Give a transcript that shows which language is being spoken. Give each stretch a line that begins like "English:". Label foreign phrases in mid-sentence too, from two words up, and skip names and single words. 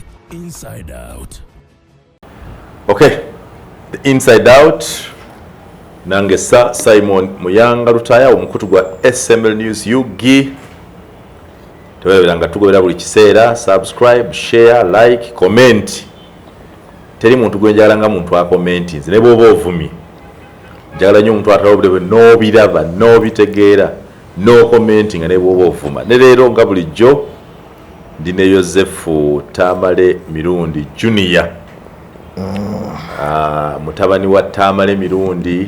English: Inside Out. Okay, the Inside Out.
Ganda: Nange Simon Muyanga Rutaya omukutu gwa SML News UG. Tewebelanga tugobera buli kiseera.
English: Subscribe, share, like, comment.
Ganda: Teri muntu gwenjala nga muntu akomenti nze ne bwoba ovumye njagala nnyo omuntu atalobulebe n'obiraba n'obitegeera
English: no commenting
Ganda: ne bwoba ovuma ne leero nga bulijjo ndi ne Yosefu Tamale Mirundi Junior mutabani wa Tamale Mirundi